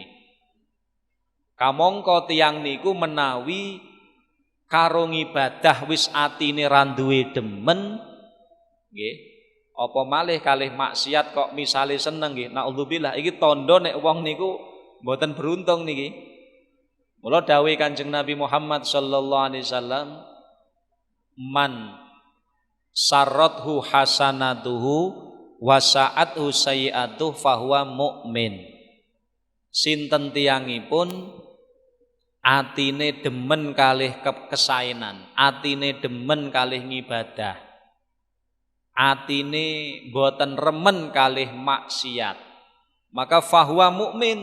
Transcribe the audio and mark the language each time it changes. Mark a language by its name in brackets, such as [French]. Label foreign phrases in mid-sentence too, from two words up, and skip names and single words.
[Javanese] Kamangka tiyang niku menawi karo ngibadah wis atine ra duwe demen nggih, apa malih kalih maksiat kok misale seneng nggih, naudzubillah, iki tandha nek wong niku mboten beruntung niki. Mula dawuh Kanjeng [Arabic] Nabi Muhammad صلى الله عليه وسلم من سرته حسنته وساءته سيئته فهو مؤمن. [Javanese] Sinten tiyangipun atine demen kalih kesaenan, atine demen kalih ngibadah, atine boten remen kalih maksiat, maka [Arabic] فهو مؤمن.